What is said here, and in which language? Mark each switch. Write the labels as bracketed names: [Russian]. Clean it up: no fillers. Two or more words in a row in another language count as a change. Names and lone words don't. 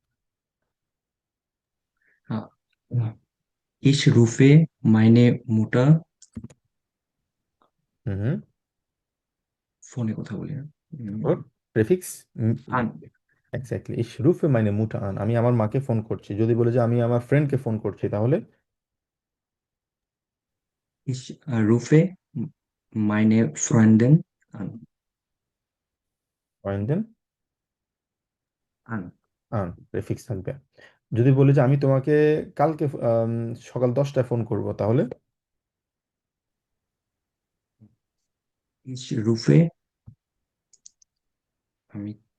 [German] আহ, Ich rufe meine Mutter, হুম হুম। [Bangla] ফোনে কথা বলি না, ওর প্রেফিক্স, [German] আন [Bangla] এক্স্যাক্টলি, [German] ich rufe meine Mutter an, [Bangla] আমি আমার মাকে ফোন করছি। যদি বলে যে আমি আমার ফ্রেন্ডকে ফোন করছি, তাহলে [German] Ich rufe meine Freundin an. [Bangla] দেন [German] An. [Bangla] আন প্রেফিক্স থাকবে। যদি বলি যে আমি তোমাকে কালকে সকাল 10টায় ফোন করব, তাহলে [German] Ich rufe, [Bangla] আমি